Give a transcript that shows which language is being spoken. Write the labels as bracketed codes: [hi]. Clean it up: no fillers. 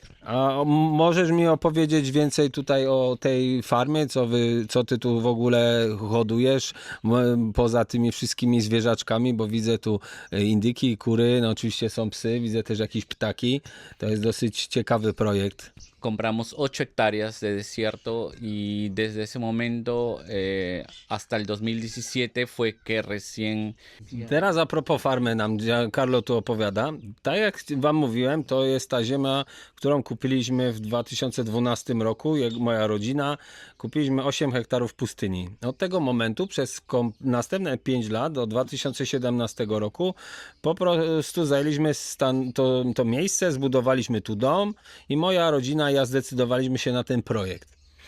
[pl] A możesz mi opowiedzieć więcej tutaj o tej farmie, co ty tu w ogóle hodujesz, poza tymi wszystkimi zwierzaczkami, bo widzę tu indyki, kury, no oczywiście są psy, widzę też jakieś ptaki. To jest dosyć ciekawy projekt. [es] Compramos 8 hectáreas de desierto y desde ese momento hasta el 2017 fue que recién... [pl] Teraz a propos farmy nam Giancarlo tu opowiada. Tak jak wam mówiłem, to jest ta ziemia, którą kupiliśmy w 2012 roku, moja rodzina. Kupiliśmy 8 hektarów pustyni. Od tego momentu przez następne 5 lat, do 2017 roku, po prostu zajęliśmy to miejsce, zbudowaliśmy tu dom i moja rodzina i ja zdecydowaliśmy się na ten projekt.